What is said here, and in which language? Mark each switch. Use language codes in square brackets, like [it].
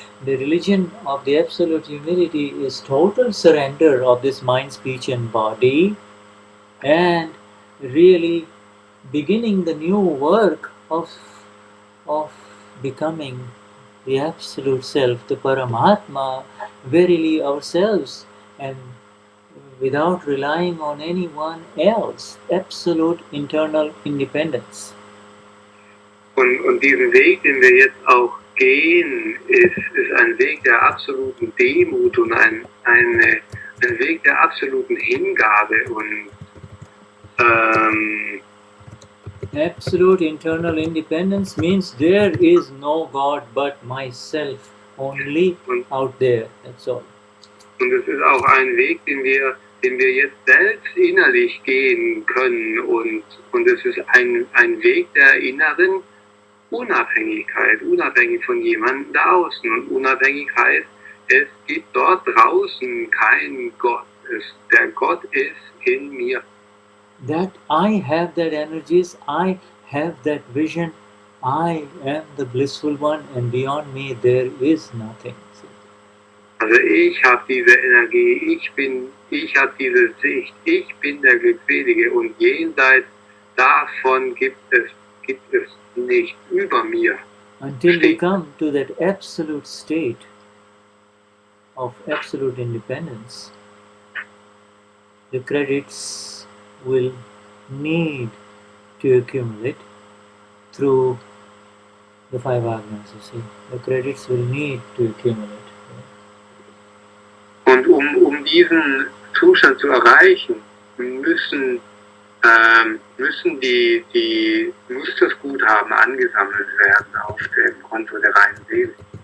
[en] The religion of the absolute humility is total surrender of this mind, speech and body, and really beginning the new work of becoming the absolute self, the Paramatma, verily ourselves, and without relying on anyone else, absolute internal independence. [de] Und diesen Weg, den wir jetzt auch gehen, ist ein Weg der absoluten Demut und ein Weg der absoluten Hingabe und [en] absolute internal independence means there is no God but myself only out there. That's all. [de] Und es ist auch ein Weg, den wir jetzt selbst innerlich gehen können, und es ist ein Weg der inneren Unabhängigkeit, unabhängig von jemandem da außen. Und unabhängig heißt, es gibt dort draußen keinen Gott. Der Gott ist in mir. [en] That I have that energies, I have that vision, I am the blissful one, and beyond me there is nothing. [de] Also ich habe diese Energie, ich habe diese Sicht, ich bin der Glückselige, und jenseits davon gibt gibt es nicht über mir. [en] Until we come to that absolute state of absolute independence, the credits will need to accumulate through the 5 Agnas, you see. The credits will need to accumulate. [de] Und um diesen Zustand zu erreichen, muss das Guthaben angesammelt werden auf dem Konto der reinen Seele.